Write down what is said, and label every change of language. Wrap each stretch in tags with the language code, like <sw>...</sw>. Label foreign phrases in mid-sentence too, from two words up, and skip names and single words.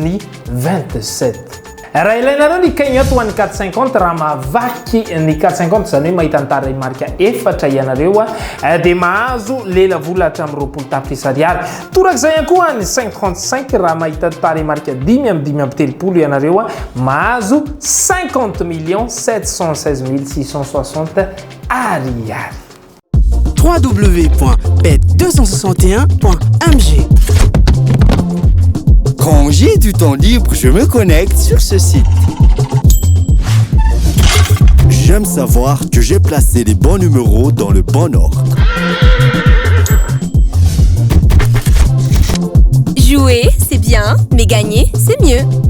<mg>ny 27 raha ilainareo ny cagnotte ho an'ny 450 raha mahavaky ny 450 zany hoe mahita nitara marika efatra ianareo dia mahazo lela vola hatramin'ny 20 tapitrisa ariary torak'izay ihany koa ny 535 raha mahita nitara marika 10 amin'ny 10 amin'ny telopolo ianareo mahazo 50 716 660 ariary www.bet261.mg.</mg> <fr>Quand j'ai du temps libre, je me connecte sur ce site. J'aime savoir que j'ai placé les bons numéros dans le bon ordre. Jouer, c'est bien, mais gagner, c'est mieux.</fr>